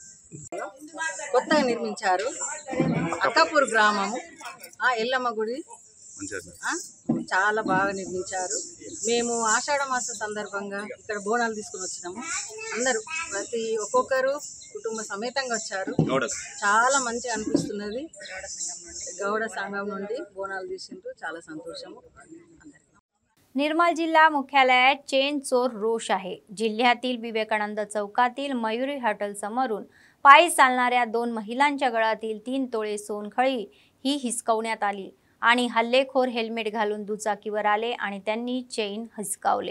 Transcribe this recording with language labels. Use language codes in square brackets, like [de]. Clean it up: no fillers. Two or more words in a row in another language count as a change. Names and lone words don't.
[te] కొత్తగా నిర్మించారు అక్కాపూర్ గ్రామము ఎల్లమ్మ గుడి చాలా బాగా నిర్మించారు. మేము ఆషాఢ మాస సందర్భంగా ఇక్కడ బోనాలు తీసుకుని వచ్చినాము. అందరూ ఒక్కొక్కరు కుటుంబ సమేతంగా వచ్చారు. చాలా మంచిగా అనిపిస్తున్నది. గౌడ संघम నుండి బోనాలు తీసిండ్రు. చాలా సంతోషము. [mr] निर्मल जिल्हा मुख्यालयात चेन चोर रोष आहे. जिल्ह्यातील विवेकानंद चौकातील मयुरी हॉटेल समोरून पायी चालणाऱ्या 2 महिलांच्या गळ्यातील 3 तोळे सोनखळी ही हिसकवण्यात आली आणि हल्लेखोर हेल्मेट घालून दुचाकीवर आले आणि त्यांनी चेन हिसकावले.